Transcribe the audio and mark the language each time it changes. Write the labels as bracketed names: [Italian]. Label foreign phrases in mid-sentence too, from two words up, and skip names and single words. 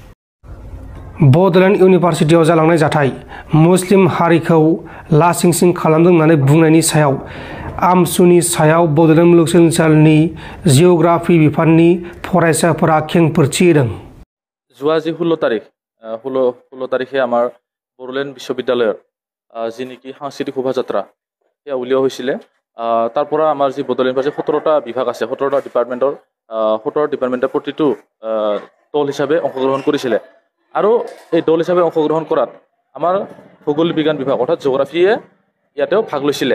[Bodo] बड'लेण्ड इउनिभार्सिटियाव जालांनाय जाथाय मुस्लिम हारिखौ लासिंसिं खालामदों होननानै बुंनायनि सायाव आमसुनि सायाव बड'लेण्ड मुलुगसोलोंसालिनि जिअ'ग्राफि बिफाननि फरायसाफोरा खेंफोरथि होदों। [Assamese] যোৱা জী 16 তাৰিখে আমাৰ বড়োলেণ্ড বিশ্ববিদ্যালয়ৰ যি নেকি সাংস্কৃতিক শোভাযাত্ৰা সেয়া উলিওৱা হৈছিলে। তাৰ পৰা আমাৰ যি বড়োলেণ্ড ইউনিভাৰ্চিটিৰ 17টা বিভাগ আছে, 17টা ডিপাৰ্টমেণ্টৰ প্ৰতিটো দল হিচাপে অংশগ্ৰহণ কৰিছিলে আৰু এই দল হিচাপে অংশগ্ৰহণ কৰাত আমাৰ ভূগোল বিজ্ঞান বিভাগ অৰ্থাৎ জিঅ'গ্ৰাফিয়ে ইয়াতেও ভাগ লৈছিলে।